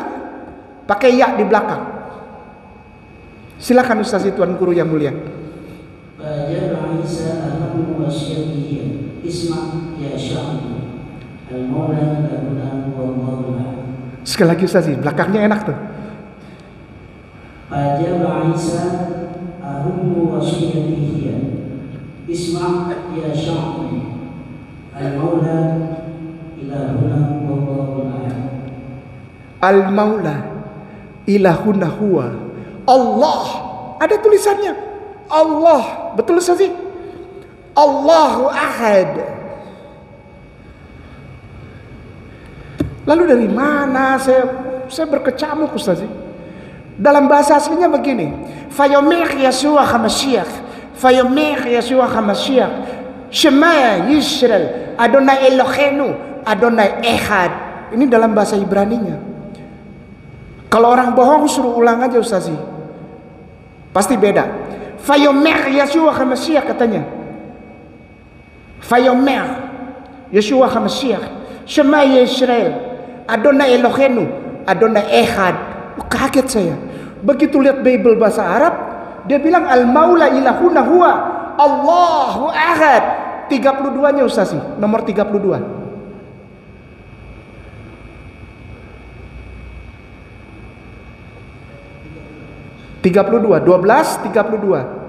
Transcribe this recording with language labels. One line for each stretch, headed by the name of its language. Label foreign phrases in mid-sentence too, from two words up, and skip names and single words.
Indonesian: Pakai ya di belakang. Silakan Ustaz Tuan Guru yang mulia. Sekali lagi Ustaz, belakangnya enak tuh.
Arabic: المولى إلهنا هو الله.
Indonesian: Ada tulisannya Allah. Betul Ustaz?
Arabic: الله أحد.
Indonesian: Lalu dari mana saya berkecamuk Ustaz? Dalam bahasa aslinya begini,
Hebrew: ויאמר ישוע המשיח, ויאמר ישוע המשיח, שמע ישראל, אדוני אלוהינו, אדוני אחד.
Indonesian: Ini dalam bahasa Ibraninya. Kalau orang bohong suruh ulang aja Ustaz, pasti beda.
Hebrew: ויאמר ישוע המשיח katanya. ויאמר ישוע המשיח, שמע ישראל, אדוני אלוהינו, אדוני אחד.
Indonesian: Kaget saya. Begitu lihat Bible bahasa Arab, dia bilang
Arabic: المولى إلهنا هو الله أحد.
Indonesian: 32-nya Ustaz, nomor 32. 32, 12, 32.